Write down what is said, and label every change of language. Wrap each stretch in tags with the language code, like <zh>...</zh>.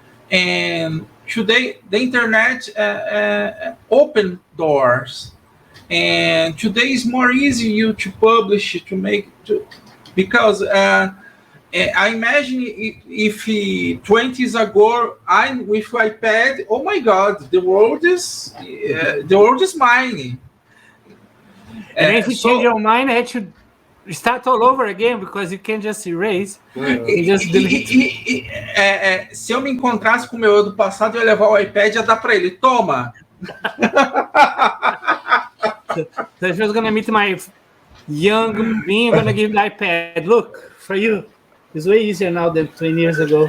<en>And today the internet open doors, and today is more easy you to publish, to make, because I imagine if 20 years ago I'm with iPad, oh my God, the world is mine. And if you change your mind, I had to start all over again, because you can't just erase. You just delete.</en> <pt>Se eu me encontrasse com o meu eu do passado, eu ia levar o iPad e ia dar para ele. Toma!</pt> <en>So if I was going to meet my young being, I'm going to give the iPad. Look, for you. It's way easier now than 20 years ago.</en>